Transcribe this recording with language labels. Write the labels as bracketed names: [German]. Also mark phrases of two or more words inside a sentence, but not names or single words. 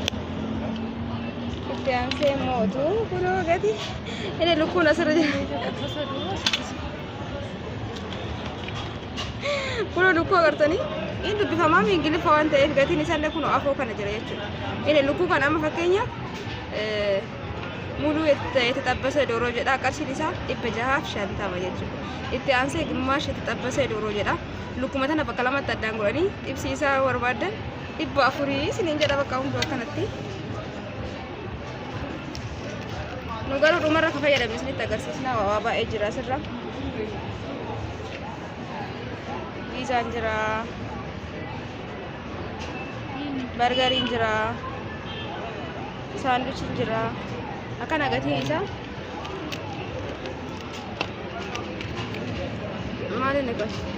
[Oromo] itti aansee mootu kunoo gatii inni lukkuun asirra jira kuno lukkuu agartanii inni dubbifamaa ingiliffa waan ta'eef gatiin isaallee kun afoo kana jira jechuudha inni lukkuu kan amma fakkeenyaaf [Amharic] ሙሉ የተጠበሰ ዶሮ [Oromo] jedha qarshiin isaa 650 jechuudha itti aansee [Amharic] ግማሽ የተጠበሰ ዶሮ [Oromo] ጀዳ lukkuma tana bakka lamatti addaan godhanii xibsi isaa barbaadan 400 isiniin jedha bakka hunduu akkanatti nu garuu dhumarra ka fayyadamne isinitti agarsiisna waa baay'ee jira asirra piizaan jira bargariin jira saanduchiin jira akkana gatiin isaa maalini kun